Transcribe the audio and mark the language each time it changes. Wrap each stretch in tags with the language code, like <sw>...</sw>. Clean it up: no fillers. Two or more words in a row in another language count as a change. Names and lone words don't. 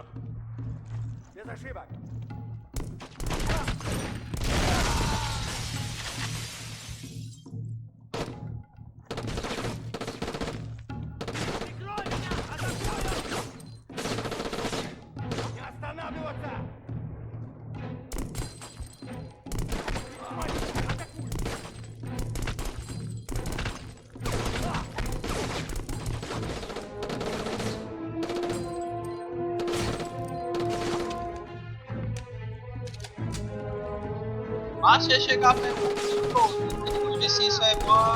<ru>Без ошибок! Прикрой меня! Атакую! Не останавливаться! Атакуй!</ru> <pt>Mas se chegar perto do ver se isso é boa.</pt>